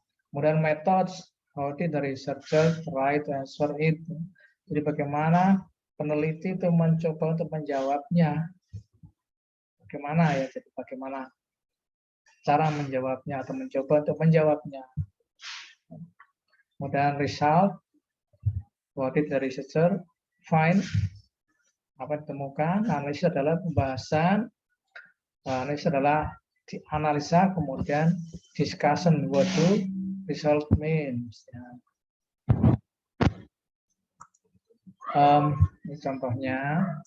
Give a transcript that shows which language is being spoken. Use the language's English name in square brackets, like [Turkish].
[English] Kemudian methods, how did the researcher try to answer it. [Indonesian] Jadi bagaimana peneliti itu mencoba untuk menjawabnya. Bagaimana ya, jadi bagaimana cara menjawabnya atau mencoba untuk menjawabnya. [English] Kemudian result, what did the researcher find. [Indonesian] Apa yang ditemukan? Analisis adalah pembahasan, analisis adalah analisa, kemudian discussion, [English] what do result means. [Indonesian] Ya. Ini contohnya.